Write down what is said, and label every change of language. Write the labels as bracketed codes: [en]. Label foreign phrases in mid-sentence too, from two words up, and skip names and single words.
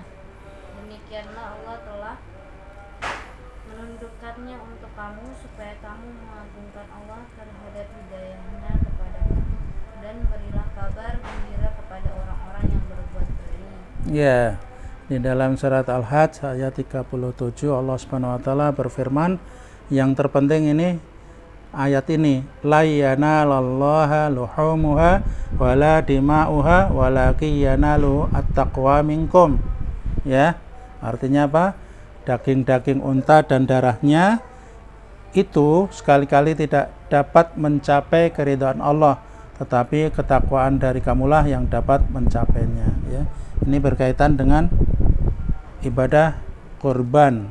[id] Demikianlah Allah telah menundukkannya untuk kamu supaya kamu mengagungkan Allah terhadap hidayahnya kepadamu, dan berilah kabar gembira kepada orang-orang yang berbuat baik. Ya. Di dalam surat Al-Hajj ayat 37 Allah [ar] سبحانه وتعالى [id] berfirman, yang terpenting ini ayat ini, [ar] لن ينال الله لحومها ولا دماؤها ولكن ينال التقوى منكم. [id] Ya. Artinya apa? Daging-daging unta dan darahnya itu sekali-kali tidak dapat mencapai keridhaan Allah, tetapi ketakwaan dari kamulah yang dapat mencapainya, ya. Ini berkaitan dengan ibadah kurban.